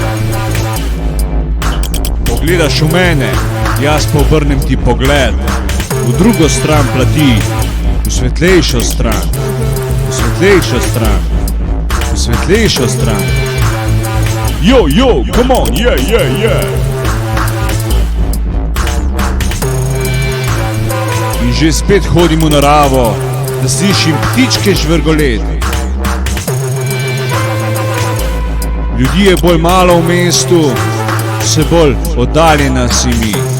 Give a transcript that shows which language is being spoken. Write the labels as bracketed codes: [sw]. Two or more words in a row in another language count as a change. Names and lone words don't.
[sl] Pogledaš v mene, jaz pa obrnem ti pogled v drugo stran plati, v svetlejšo stran, v svetlejšo stran, v svetlejšo stran. [en] Yo, come on, yeah. [sl] In že spet hodim v naravo, da slišim ptičke žvrgoleti. Ljudi je bolj malo v mestu, vse bolj oddaljena si mi.